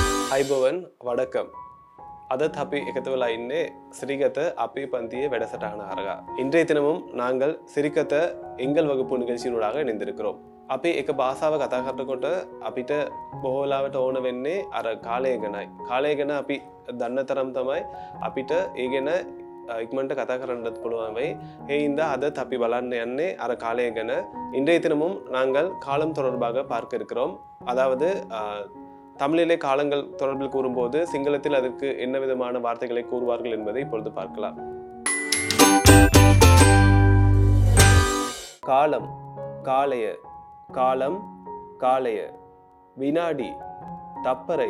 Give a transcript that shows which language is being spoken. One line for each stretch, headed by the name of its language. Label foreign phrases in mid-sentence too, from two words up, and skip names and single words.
Sinhala: අයිබෝවන් වඩකම් අදත් අපි එකතු වෙලා ඉන්නේ සිරිගත අපේ පන්තියේ වැඩසටහන හරහා.
Tamil: இன்றைய தினமும் நாங்கள் සිරිගත எங்கள் வகுப்பு நிகழ்ச்சியினூடாக இணைந்திருக்கிறோம்.
Sinhala: අපි එක භාෂාව කතා කරනකොට අපිට බොහෝ වෙලාවට ඕන වෙන්නේ අර කාලය ගැනයි. කාලය ගැන අපි දන්න තරම් තමයි අපිට ඒ ගැන ඉක්මනට කතා කරන්නත් පුළුවන් වෙයි. ඒ හින්දா අදත් අපි බලන්න යන්නේ අර කාලය ගැන.
Tamil: இன்றைய தினமும் நாங்கள் காலம் தொடர்பாக பார்க்க இருக்கிறோம். அதாவது தமிழிலே காலங்கள் தொடர்பில் கூறும்போது சிங்களத்தில் அதற்கு என்ன விதமான வார்த்தைகளை கூறுவார்கள் என்பதை இப்பொழுது பார்க்கலாம். காலம் காலைய, காலம் காலைய, வினாடி தப்பறைய,